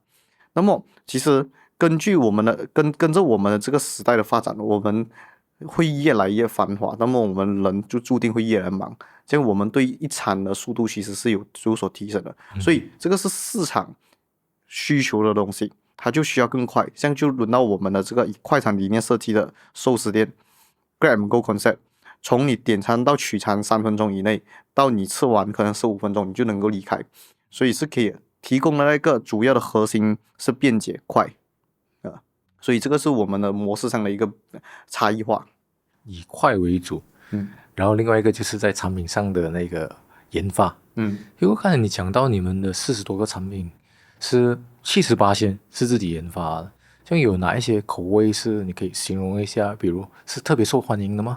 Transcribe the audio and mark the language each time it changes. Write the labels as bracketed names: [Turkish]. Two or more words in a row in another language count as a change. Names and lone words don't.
[Chinese] 那麼其實根據我們的跟着我們的這個時代的發展，我們會越來越繁華，那麼我們人就注定會越來越忙，這樣我們對一餐的速度其實是有所提升的。所以這個是市場需求的東西，它就需要更快。像就輪到我們的這個以快餐理念設計的壽司店 [English] Grab and Go Concept， [Chinese] 從你點餐到取餐3分鐘以內，到你吃完可能15分鐘你就能夠離開，所以是可以提供的那個主要的核心是便捷快。所以這個是我們的模式上的一個差異化，以快為主。然後另外一個就是在產品上的那個研發， 因为刚才你讲到你们的40多个产品是78%是自己研发的，像有哪一些口味是你可以形容一下，比如是特别受欢迎的吗？